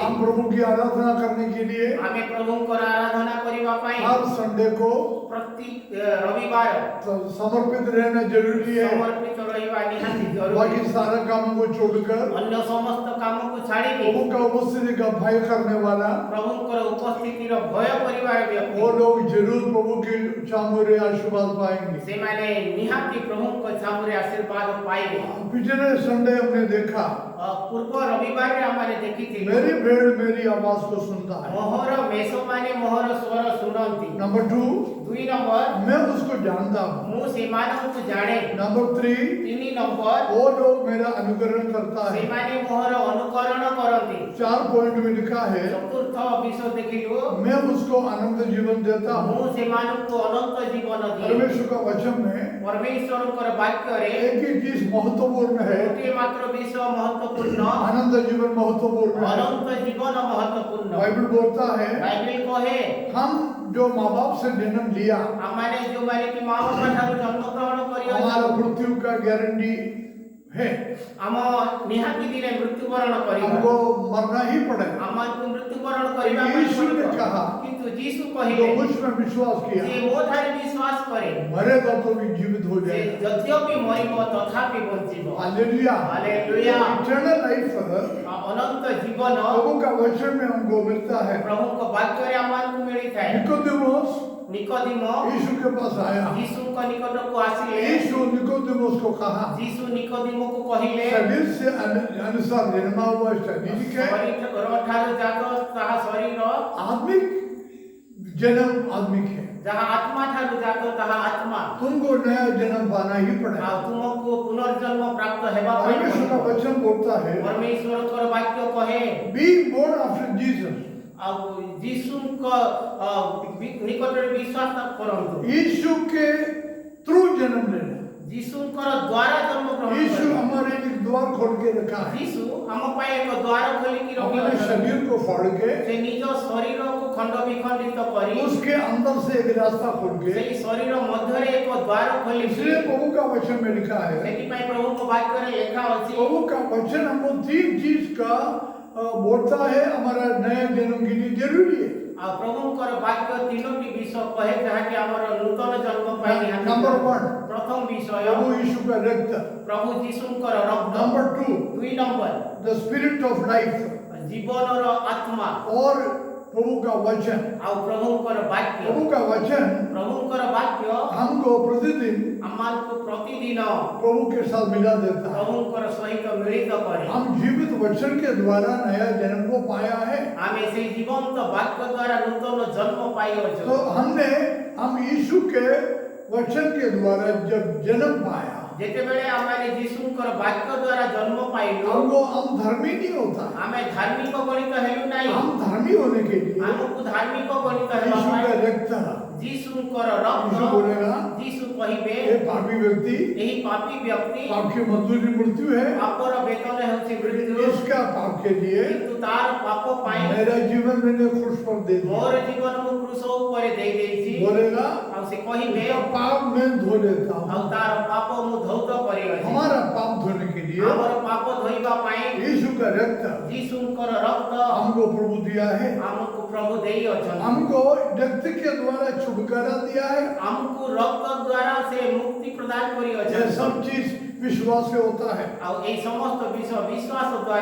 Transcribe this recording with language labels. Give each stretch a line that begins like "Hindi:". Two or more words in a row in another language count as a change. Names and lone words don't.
Hindi: हम प्रभु की आराधना करने के लिए
Odia: ଆମେ ପ୍ରଭୁଙ୍କର ଆରାଧନା କରିବା ପଇ
Hindi: हर संडे को
Odia: ପ୍ରତି ରବିବାର
Hindi: समर्पित रहना जरूरी है।
Odia: ସମର୍ପିତ ରହିବା ନିହାତି ଜରୁରୀ
Hindi: बाकी सारे कामों को छोड़कर
Odia: ଅନ୍ୟ ସମସ୍ତ କାମ କୁ ଛାଡ଼ି
Hindi: प्रभु का उपस्थिति का भय करने वाला
Odia: प्रभुଙ୍କର ଉପସ୍ଥିତିର ଭୟ କରିବାର ବ୍ୟକ୍ତି
Hindi: वो लोग जरूर प्रभु के चामुरे आशीर्वाद पाएंगे।
Odia: ସେମାନେ ନିହାତି ପ୍ରଭୁଙ୍କ ଛାମୁରେ ଆଶୀର୍ବାଦ ପାଇବେ।
Hindi: पिछले संडे हमने देखा
Odia: ପୂର୍ବ ରବିବାରରେ ଆମେ ଦେଖିଥିଲୁ
Hindi: मेरी भेड़ मेरी आवाज को सुनता है।
Odia: ମୋହର ମେଷମାନେ ମୋହର ସ୍ୱର ଶୁଣନ୍ତି।
Hindi: नंबर 2,
Odia: 2 ନମ୍ବର
Hindi: मैं उसको जानता हूँ।
Odia: ମୁଁ ସେମାନଙ୍କୁ ଜାଣେ।
Hindi: नंबर 3,
Odia: 3 ନମ୍ବର
Hindi: वो लोग मेरा अनुकरण करता है।
Odia: ସେମାନେ ମୋହର ଅନୁକରଣ କରନ୍ତି।
Hindi: 4 पॉइंट में लिखा है
Odia: ଚତୁର୍ଥ ବିଷୟ ଦେଖିଲୁ
Hindi: मैं उसको अनंत जीवन देता हूँ।
Odia: ମୁଁ ସେମାନଙ୍କୁ ଅନନ୍ତ ଜୀବନ ଦିଏ।
Hindi: परमेश्वर का वचन में
Odia: ପରମେଶ୍ୱରଙ୍କର ବାକ୍ୟରେ
Hindi: एक ही चीज महत्वपूर्ण है,
Odia: ଗୋଟିଏ ମାତ୍ର ବିଷୟ ମହତ୍ୱପୂର୍ଣ୍ଣ,
Hindi: अनंत जीवन महत्वपूर्ण है।
Odia: ଅନନ୍ତ ଜୀବନ ମହତ୍ୱପୂର୍ଣ୍ଣ।
Hindi: बाइबल बोलता है
Odia: ବାଇବେଲ କହେ
Hindi: हम जो माँ बाप से जन्म लिया
Odia: ଆମମାନେ ଯୋଉମାନେ କି ମା ବାପା ଠାରୁ ଜନ୍ମ ଗ୍ରହଣ କରିଅଛୁ
Hindi: हमारा मृत्यु का गारंटी है,
Odia: ଆମ ନିହାତି ଦିନେ ମୃତ୍ୟୁବରଣ କରିବା।
Hindi: हमको मरना ही पड़ेगा।
Odia: ଆମକୁ ମୃତ୍ୟୁବରଣ କରିବା ପାଇଁ
Hindi: यीशु ने
Odia: ପଡ଼ିବ।
Hindi: कहा
Odia: କିନ୍ତୁ ଯୀଶୁ
Hindi: जो
Odia: କହିଲେ
Hindi: मुझ में विश्वास किया
Odia: ଯେ ମୋ ଠାରେ ବିଶ୍ୱାସ କରେ
Hindi: मरेगा तो भी जीवित हो
Odia: ସେ
Hindi: जाएगा।
Odia: ଯଦ୍ୟପି ମରିବ ତଥାପି ବଞ୍ଚିବ।
Hindi: हालेलुया।
Odia: ହାଲେଲୁୟା।
English: eternal life
Odia: ଅନନ୍ତ ଜୀବନ
Hindi: प्रभु का वचन में हमको मिलता है।
Odia: ପ୍ରଭୁଙ୍କ ବାକ୍ୟରେ ଆମକୁ ମିଳିଥାଏ।
Hindi: निकोदेमोस
Odia: ନିକୋଦିମ
Hindi: यीशु के पास आया।
Odia: ଯୀଶୁଙ୍କ ନିକଟକୁ ଆସିଲେ।
Hindi: यीशु निकोदेमोस को कहा
Odia: ଯୀଶୁ ନିକୋଦିମକୁ କହିଲେ
Hindi: शरीर से अनुसार जन्मा हुआ शारीरिक है,
Odia: ଶରୀର ଠାରୁ ଜାତ ତାହା ଶରୀର,
Hindi: आत्मिक जन्म आत्मिक है।
Odia: ଯାହା ଆତ୍ମା ଠାରୁ ଜାତ ତାହା ଆତ୍ମା।
Hindi: तुमको नया जन्म पाना ही पड़ेगा।
Odia: ଆଉ ତୁମକୁ ପୁନର୍ଜନ୍ମ ପ୍ରାପ୍ତ ହେବା ପାଇଁ
Hindi: परमेश्वर का
Odia: ପଡ଼ିବ।
Hindi: वचन बोलता है
Odia: ପରମେଶ୍ୱରଙ୍କର ବାକ୍ୟ କହେ
English: being born after Jesus,
Odia: ଆଉ ଯୀଶୁଙ୍କ ନିକଟରେ ବିଶ୍ୱାସ କରନ୍ତୁ।
Hindi: यीशु के थ्रू जन्म लेना।
Odia: ଯୀଶୁଙ୍କର ଦ୍ୱାରା ଜନ୍ମ ଗ୍ରହଣ
Hindi: यीशु
Odia: କରିବା।
Hindi: हमारे लिए द्वार खोल के रखा है।
Odia: ଯୀଶୁ ଆମ ପାଇଁ ଏକ ଦ୍ୱାର ଖୋଲିକି
Hindi: अपने
Odia: ରଖିଅଛନ୍ତି।
Hindi: शरीर को फाड़ के
Odia: ସେ ନିଜ ଶରୀରକୁ ଖଣ୍ଡ ବିଖଣ୍ଡିତ କରି
Hindi: उसके अंदर से एक रास्ता खोल के,
Odia: ସେଇ ଶରୀର ମଧ୍ୟରେ ଏକ ଦ୍ୱାର ଖୋଲିକି
Hindi: इसलिए प्रभु का वचन में लिखा है
Odia: ସେଥିପାଇଁ ପ୍ରଭୁଙ୍କ ବାକ୍ୟରେ ଲେଖା ଅଛି
Hindi: प्रभु का वचन हमको 3 चीज का बोलता है हमारा नया जन्म के लिए जरूरी है।
Odia: ଆଉ ପ୍ରଭୁଙ୍କର ବାକ୍ୟ ତିନୋଟି ବିଷୟ କହେ ଯାହାକି ଆମର ନୂତନ ଜନ୍ମ ପାଇଁ ନିହାତି
Hindi: नंबर 1
Odia: ପ୍ରଥମ ବିଷୟ
Hindi: प्रभु यीशु का रक्त।
Odia: ପ୍ରଭୁ ଯୀଶୁଙ୍କର ରକ୍ତ।
Hindi: नंबर 2
Odia: 2 ନମ୍ବର
English: the spirit of life
Odia: ଜୀବନର ଆତ୍ମା
Hindi: और प्रभु का वचन।
Odia: ଆଉ ପ୍ରଭୁଙ୍କର ବାକ୍ୟ।
Hindi: प्रभु का वचन
Odia: ପ୍ରଭୁଙ୍କର ବାକ୍ୟ
Hindi: हमको प्रतिदिन
Odia: ଆମକୁ ପ୍ରତିଦିନ
Hindi: प्रभु के साथ मिला देता है।
Odia: ପ୍ରଭୁଙ୍କର ସହିତ ମିଳିତ କରେ।
Hindi: हम जीवित वचन के द्वारा नया जन्म को पाया है।
Odia: ଆମେ ସେଇ ଜୀବନ୍ତ ବାକ୍ୟ ଦ୍ୱାରା ନୂତନ ଜନ୍ମ ପାଇଅଛୁ।
Hindi: तो हम यीशु के वचन के द्वारा जब जन्म पाया
Odia: ଯେତେବେଳେ ଆମେ ଯୀଶୁଙ୍କର ବାକ୍ୟ ଦ୍ୱାରା ଜନ୍ମ ପାଇଲୁ
Hindi: हमको हम धर्मी नहीं होता,
Odia: ଆମେ ଧାର୍ମିକ ଗଣିତ ହେଲୁ ନାହିଁ।
Hindi: हम धर्मी होने के लिए
Odia: ଆମକୁ ଧାର୍ମିକ ଗଣିତ ହେବା
Hindi: यीशु का
Odia: ପାଇଁ
Hindi: रक्त।
Odia: ଯୀଶୁଙ୍କର
Hindi: यीशु
Odia: ରକ୍ତ।
Hindi: बोलेगा
Odia: ଯୀଶୁ କହିବେ
Hindi: ये पापी व्यक्ति,
Odia: ଏହି ପାପୀ ବ୍ୟକ୍ତି
Hindi: पाप की मजदूरी मृत्यु है,
Odia: ପାପର ବେତନ ହେଉଛି ମୃତ୍ୟୁ,
Hindi: इसका पाप के लिए
Odia: କିନ୍ତୁ ତାର ପାପ ପାଇଁ
Hindi: मेरा जीवन मैंने क्रूस पर दे दिया।
Odia: ମୋର ଜୀବନ ମୁଁ କୃଷ ଉପରେ ଦେଇ ଦେଇଛି।
Hindi: बोलेगा
Odia: ଆଉ ସେ କହିବେ
Hindi: इसका पाप मैं धो लेता
Odia: ଆଉ
Hindi: हूँ।
Odia: ତାର ପାପ ମୁଁ ଧୌତ କରିଅଛି।
Hindi: हमारा पाप धोने के लिए
Odia: ଆମର ପାପ ଧୋଇବା ପାଇଁ
Hindi: यीशु का रक्त
Odia: ଯୀଶୁଙ୍କର ରକ୍ତ
Hindi: हमको प्रभु दिया है।
Odia: ଆମକୁ ପ୍ରଭୁ ଦେଇଅଛନ୍ତି।
Hindi: हमको रक्त के द्वारा छुटकारा दिया है।
Odia: ଆମକୁ ରକ୍ତ ଦ୍ୱାରା ସେ ମୁକ୍ତି ପ୍ରଦାନ
Hindi: ये
Odia: କରିଅଛନ୍ତି।
Hindi: सब चीज विश्वास से होता है।
Odia: ଆଉ ଏଇ ସମସ୍ତ ବିଷୟ ବିଶ୍ୱାସ ଦ୍ୱାରା